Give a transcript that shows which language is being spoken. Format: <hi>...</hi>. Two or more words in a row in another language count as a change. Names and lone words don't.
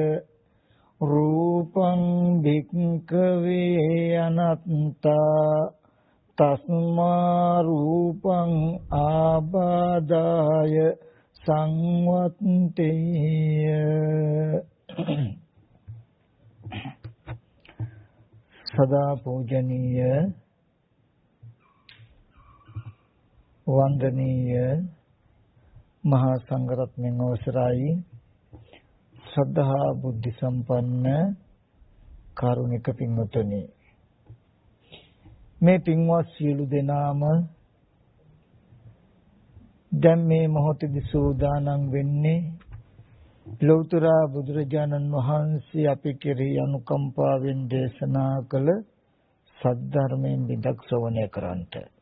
<pi>රූපං වික්ඛවේ අනත්තා තස්මා රූපං ආබාදාය සංවත්තේය.</pi> <si>සදා පූජනීය වන්දනීය මහා සංඝරත්නයන් අවසරයි ශ්‍රද්ධා බුද්ධ සම්පන්න කාරුණික පින්වතුනි, මේ පින්වත් සියලු දෙනාම දැන් මේ මොහොතේදී සූදානම් වෙන්නේ ලෞතර බුදුරජාණන් වහන්සේ අපි කෙරෙහි අනුකම්පාවෙන් දේශනා කළ සද්ධර්මයෙන් බිඳක් ශ්‍රවණය කරන්නට.</si>